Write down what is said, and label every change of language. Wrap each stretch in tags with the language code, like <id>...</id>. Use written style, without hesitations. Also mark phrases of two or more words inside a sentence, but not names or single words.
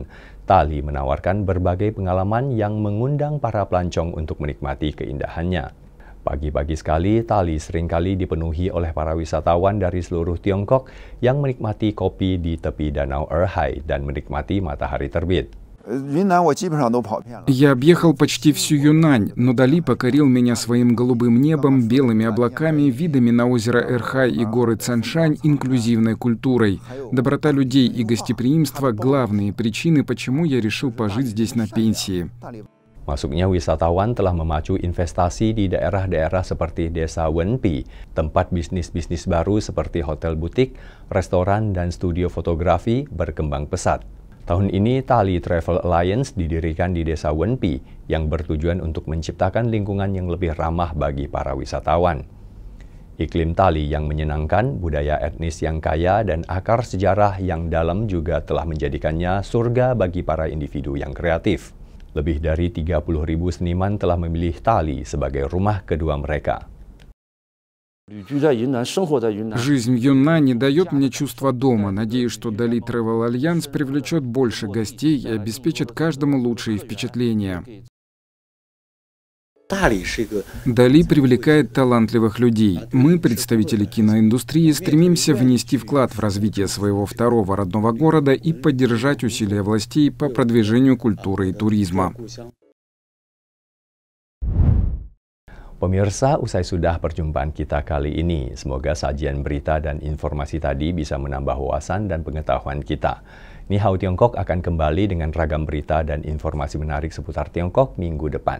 <id>Tali menawarkan berbagai pengalaman yang mengundang para pelancong untuk menikmati keindahannya. Pagi-pagi sekali, Tali seringkali dipenuhi oleh para wisatawan dari seluruh Tiongkok yang menikmati kopi di tepi Danau Erhai dan menikmati matahari terbit.</id> <ru>Я объехал почти всю Юнань, но Дали покорил меня своим голубым небом, белыми облаками, видами на озеро Эрхай и горы Цаншань, инклюзивной культурой. Доброта людей и гостеприимство – главные причины, почему я решил пожить здесь на пенсии.</ru> <id>Masuknya wisatawan telah memacu investasi di daerah-daerah seperti Desa Wenpi, tempat bisnis-bisnis baru seperti hotel butik, restoran, dan studio fotografi berkembang pesat. Tahun ini, Tali Travel Alliance didirikan di Desa Wenpi yang bertujuan untuk menciptakan lingkungan yang lebih ramah bagi para wisatawan. Iklim Tali yang menyenangkan, budaya etnis yang kaya, dan akar sejarah yang dalam juga telah menjadikannya surga bagi para individu yang kreatif. Lebih dari 30.000 seniman telah memilih Tali sebagai rumah kedua mereka.</id> <ru>Жизнь в Юннане дает мне чувство дома. Надеюсь, что Дали Travel Alliance привлечет больше гостей и обеспечит каждому лучшие впечатления. Дали привлекает талантливых людей. Мы, представители киноиндустрии, стремимся внести вклад в развитие своего второго родного города и поддержать усилия властей по продвижению культуры и туризма.</ru> <id>Pemirsa, usai sudah perjumpaan kita kali ini. Semoga sajian berita dan informasi tadi bisa menambah wawasan dan pengetahuan kita. Ni Hao Tiongkok akan kembali dengan ragam berita dan informasi menarik seputar Tiongkok minggu depan.</id>